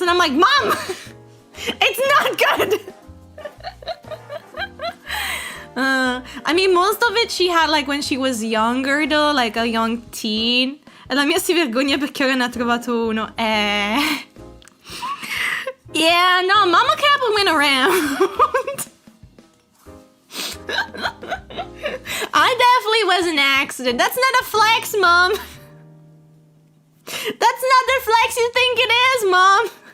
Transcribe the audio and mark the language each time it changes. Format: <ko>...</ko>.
<en>And I'm like, Mom, it's not good. I mean, most of it she had, like, when she was younger, though, like a young teen.</en> <it>E la mia si vergogna perché ora ne ha trovato uno.</it> <en>Yeah, no, Mama Capo went around. I definitely was an accident. That's not a flex, Mom. That's not the flex you think it is, Mom.</en>